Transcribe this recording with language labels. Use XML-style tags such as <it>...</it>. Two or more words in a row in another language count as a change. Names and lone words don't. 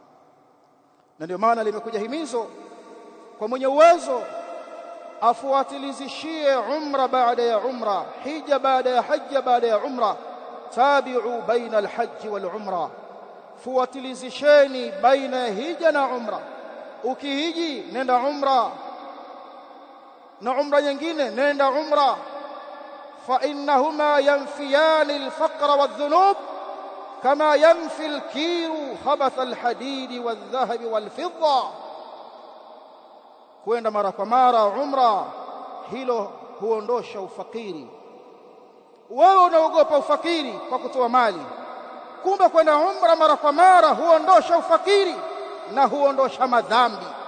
<sw>Na ndio maana limekuja himizo kwa mwenye uwezo afuatilizishie umra baada ya umra, hija baada ya hija baada ya umra.</sw> <ar>تابعوا بين الحج والعمرة,</ar> <sw>fuatilizisheni baina ya hija na umra. Ukihiji nenda umra, na umra nyingine nenda umra.</sw> <ar>فإنهما ينفيان الفقر والذنوب كما ينفي الكير خبث الحديد والذهب والفضة.</ar> <sw>Kwenda mara kwa mara umra, hilo huondosha ufakiri. Wewe unaogopa ufakiri kwa kutoa mali, kumbe kwenda umra mara kwa mara huondosha ufakiri na huondosha madhambi.</sw>